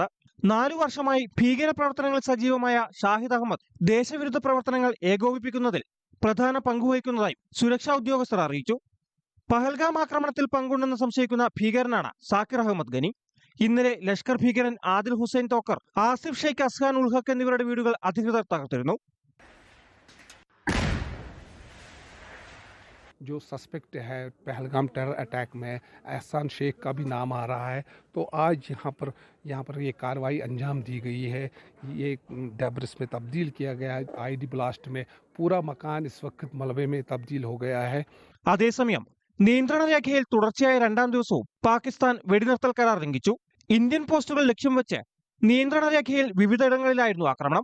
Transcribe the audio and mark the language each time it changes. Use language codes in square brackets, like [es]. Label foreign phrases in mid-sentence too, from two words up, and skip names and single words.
[ml] 4 വർഷമായി ഭീകരപ്രവർത്തനങ്ങളിൽ സജീവമായ ഷാഹിദ് അഹമ്മദ് ദേശവിരുദ്ധ പ്രവർത്തനങ്ങൾ ഏകോപിപ്പിക്കുന്നതിൽ പ്രധാന പങ്കുവഹിക്കുന്നതായും സുരക്ഷാ ഉദ്യോഗസ്ഥർ അറിയിച്ചു. പഹൽഗാം ആക്രമണത്തിൽ പങ്കുണ്ടെന്ന് സംശയിക്കുന്ന ഭീകരനാണ് സാക്കിർ അഹമ്മദ് ഗനി. ഇന്നലെ ലഷ്കർ ഭീകരൻ ആദിൽ ഹുസൈൻ തോക്കർ, ആസിഫ് ഷെയ്ഖ് അസ്ഹാൻ ഉൽ ഹക്ക് എന്നിവരുടെ വീടുകൾ അധികൃതർ തകർത്തിരുന്നു. [hi] जो सस्पेक्ट है पहलगाम टेरर अटैक में एहसान शेख का भी नाम आ रहा है, तो आज यहाँ पर ये कार्रवाई अंजाम दी गई है। ये डेब्रिस में तब्दील किया गया है। आईडी ब्लास्ट में पूरा मकान इस वक्त मलबे में तब्दील हो गया है। [ml] അതേസമയം നിയന്ത്രണ രേഖയിൽ തുടർച്ചയായ 2ാം ദിവസവും പാകിസ്ഥാൻ വെടിനിർത്തൽ കരാർ ലംഘിച്ചു. ഇന്ത്യൻ പോസ്റ്റുകൾ ലക്ഷ്യം വെച്ച് നിയന്ത്രണ രേഖയിൽ വിവിധയിടങ്ങളിലായിരുന്നു ആക്രമണം.